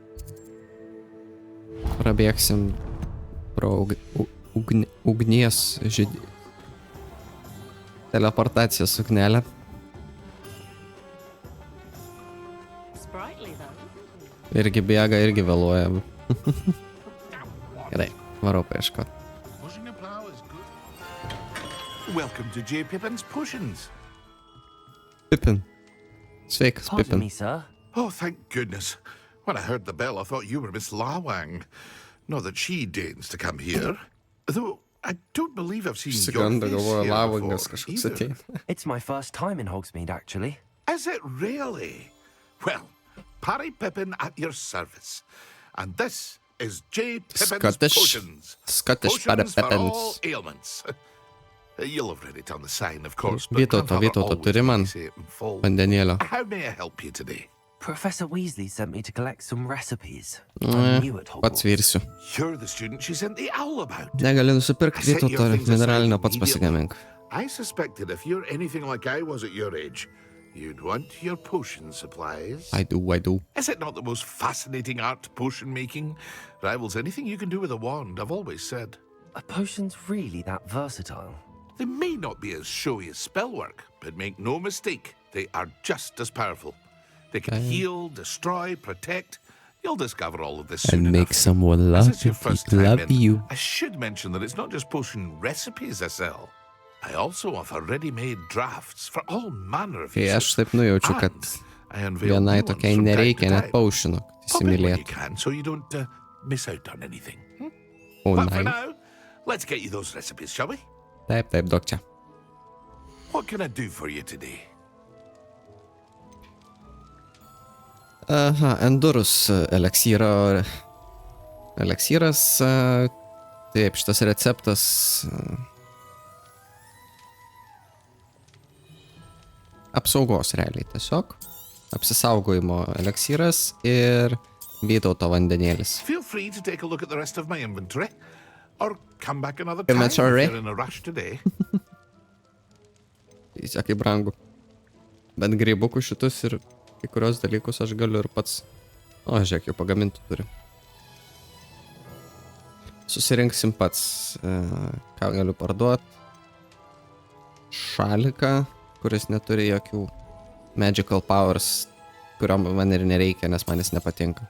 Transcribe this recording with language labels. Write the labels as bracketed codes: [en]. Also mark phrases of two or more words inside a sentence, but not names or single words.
[lt] Prabėgsim pro ugnies žydį. Teleportacijos ugnelę. Irgi bėga, irgi vėluoja. Gerai, varau paieškot. [en] Welcome to J. Pippin's Potions. [lt] Pippin. Sveikas, [en] Pardon Pippin. me, sir. Oh, thank goodness. When I heard the bell, I thought you were Miss Lawang. Not that she deigns to come here. Though, I don't believe I've seen your [lt] Siganda [en] face [lt] galvoja, [en] here [lt] Lawangas [en] before, [lt] kažkoks [en] either. [lt] ateina. [en] It's my first time in Hogsmeade, actually. Is it really? Well, Parry Pippin at your service. And this is J. Pippin's Potions. Scottish Parry Potions for all Pippins. ailments. You'll have read it on the sign, of course, but [lt] Vytauto, [en] grandfather [lt] Vytauto, [en] always [lt] turi man [en] made me say it in full. [lt] vandenėlio. [en] How may I help you today? Professor Weasley sent me to collect some recipes. I'm new at Hogwarts. [lt] Pats virsiu. [en] You're the student she sent the owl about. [lt] Negali nusipirkti [en] I set your [lt] Vytauto [en] things aside [lt] mineralinio, pats [en] immediately. [lt] pasigamink. [en] I suspected if you're anything like I was at your age, you'd want your potion supplies. I do. Is it not the most fascinating art, potion making? Rivals anything you can do with a wand, I've always said. Are potions really that versatile? They may not be as showy as spellwork, but make no mistake, they are just as powerful. They can heal, destroy, protect, You'll discover all of this And soon make enough. someone As love it's your first you. time Love in, you. I should mention that it's not just potion recipes I sell. I also offer ready-made drafts for all manner of [lt] Kai [en] uses. [lt] aš taip nujaučiu, kad [en] And I unveil [lt] vienai [en] new ones [lt] tokiai [en] from time [lt] nereikia [en] to [lt] net [en] time. [lt] paušino, kad [en] Pop in when you [lt] įsimylėtų. [en] can, so you don't miss out on anything. [lt] O, [en] But for nai. now, let's get you those recipes, shall we? [lt] Taip, duok čia. What can I do for you today? Aha, Endurus eleksyro. Eleksyras. Taip, šitas receptas. Apsaugos realiai tiesiog. Apsisaugojimo eleksyras ir Vytauto vandenėlis. [en] Feel free to take a look at the rest of my inventory, or come back another time if Inventory? you're in a rush today. [lt] Įsiakai brangu. Bet grybukų šitus ir kai kurios dalykus aš galiu ir pats. O, žiūrėk, jau pagamintų turiu. Susirinksim pats, ką galiu parduoti. Šaliką, kuris neturi jokių [en] magical powers, [lt] kurio man ir nereikia, nes man jis nepatinka.